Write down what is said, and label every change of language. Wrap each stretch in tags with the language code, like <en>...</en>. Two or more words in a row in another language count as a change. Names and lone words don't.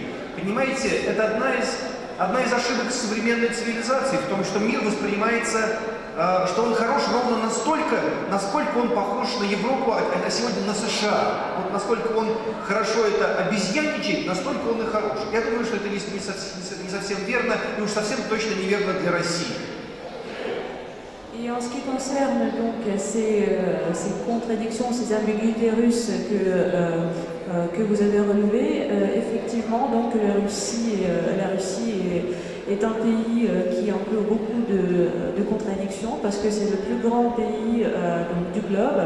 <ru>Понимаете, это одна из ошибок современной цивилизации в том, что мир воспринимается, что он хорош ровно настолько, насколько он похож на Европу, а сегодня на США. Вот насколько он хорошо это обезьянничает, настолько он и хорош. Я думаю, что это не совсем верно, и уж совсем точно неверно для России.</ru> <fr>Et en ce qui concerne donc ces contradictions, ces ambiguïtés russes que vous avez relevées, effectivement, donc la Russie est un pays qui emploie beaucoup de contradictions parce que c'est le plus grand pays donc, du globe.</fr>